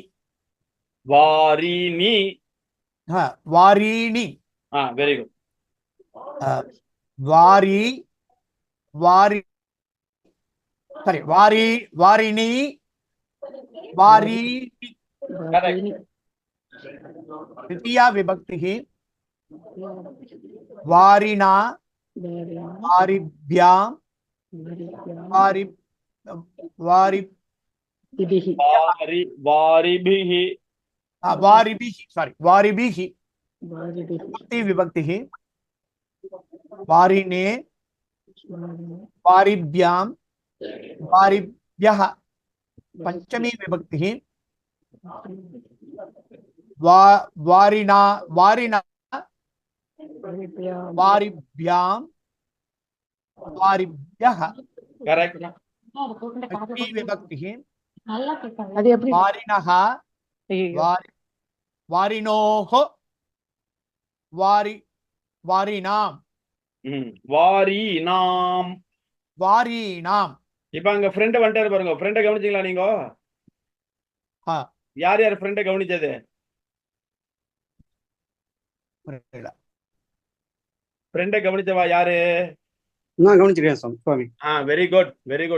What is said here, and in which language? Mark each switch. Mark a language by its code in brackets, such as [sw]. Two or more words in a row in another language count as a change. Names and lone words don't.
[sa] வாரிணி. வாரிணி. [en] very good. [sa] வாரி வாரி சாரி வாரி வாரிணி வாரிணி. द्वितीया विभक्ति वारिणा वारिभ्यां वारि वारि வாரி வாரிபிஹி वारिभिः सॉरी वारिभिः. चतुर्थी विभक्ति वारिणे वारिभ्यां वारिभ्यः. पंचमी विभक्ति वारिणा वारिणा वारिभ्यां वारिभ्यः. கரெக்ட். षष्ठी विभक्ति [ta] அது எப்படி? [sa] वारिणः [ta] ஐயோ. [sa] वारिणोः वारि वारिणां வாரீனாம். वारिणां. [ta] இப்ப அங்க ஃப்ரெண்ட் வந்துட்டாரு பாருங்க. ஃப்ரெண்டை கவனிச்சீங்களா நீங்க? யார் யார் ஃப்ரெண்டை கவனிச்சது? ஃப்ரெண்டை கவனிச்சவா யாரு? நான் கவனிச்சிருக்கேன் சுவாமி. [en] very good very good.